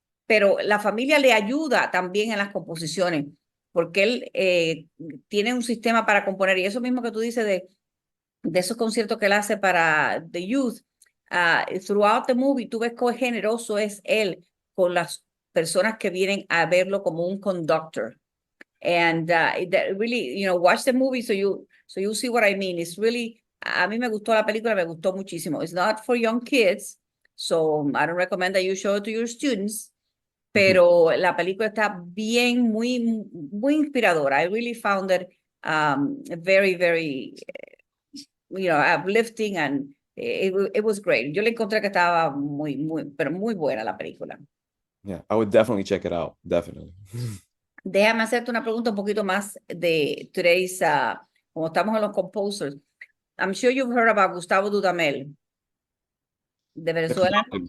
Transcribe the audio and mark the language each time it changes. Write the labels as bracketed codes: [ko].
[es] Pero la familia le ayuda también en las composiciones, porque él tiene un sistema para componer, y eso mismo que tú dices de esos conciertos que él hace para [en] the youth, throughout the movie, [es] tú ves cuán generoso es él con las personas que vienen a verlo como un conductor. [en] And that really, watch the movie so you see what I mean. It's really, [es] a mí me gustó la película, me gustó muchísimo. [en] It's not for young kids, so I don't recommend that you show it to your students. [es] Pero la película está bien, muy inspiradora. [en] I really found it very, very, uplifting, and it was great. [es] Yo le encontré que estaba pero muy buena la película. [en] Yeah, I would definitely check it out. Definitely. [es] Déjame hacerte una pregunta un poquito más de today's, como estamos en los composers. [en] I'm sure you've heard about Gustavo Dudamel, de Venezuela.